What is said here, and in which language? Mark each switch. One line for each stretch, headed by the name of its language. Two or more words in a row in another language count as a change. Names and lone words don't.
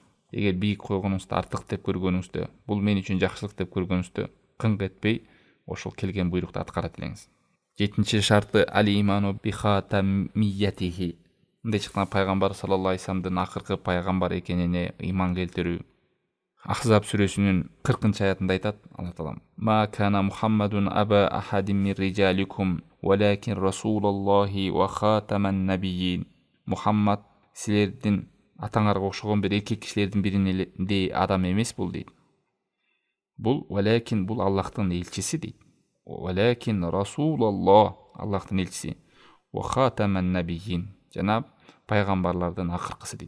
Kyrgyz: Эгер бийик койгонуңузда, артык деп көргөнүңүздө, бул мен үчүн жакшылык деп көргөнүңүздө кыңк этпей ошол келген буйрукту аткарат элеңиз. 7-шарты
Arabic: الإيمان بخاتميته.
Kyrgyz: Мындайча айтканда пайгамбар
Arabic: صلى الله عليه وسلم
Kyrgyz: акыркы пайгамбар экенине иман келтирүү. Ахзаб сүрөсүнүн 40-аятында айтат Алла таалам:
Arabic: "ما كان محمد أبا أحد من رجالكم ولكن رسول الله وخاتم النبيين."
Kyrgyz: Мухаммад силердин атаңарга окшогон бир эркек кишилердин бириндей адам эмес бул дейт. Бул валакин бул Аллахтын элчиси дейт.
Arabic: ولكن رسول الله,
Kyrgyz: Аллахтын элчиси,
Arabic: وخاتم النبيين,
Kyrgyz: жана пайгамбарлардын акыркысы дейт.